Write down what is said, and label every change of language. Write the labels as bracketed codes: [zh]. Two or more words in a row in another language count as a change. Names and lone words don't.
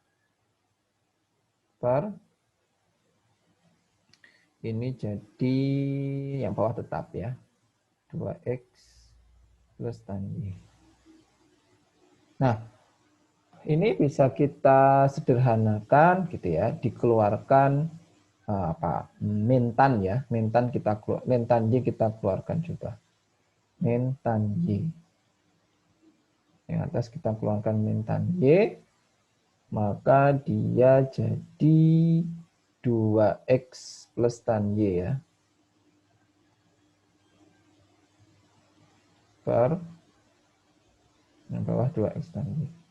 [id] Per ini jadi yang bawah tetap ya. 2X plus tan Y. Nah, ini bisa kita sederhanakan gitu ya, dikeluarkan min tan ya, min tan Y kita keluarkan juga. Min tan Y. Yang atas kita keluarkan min tan Y, maka dia jadi 2X plus tan Y ya. Per yang bawah 2X tan Y.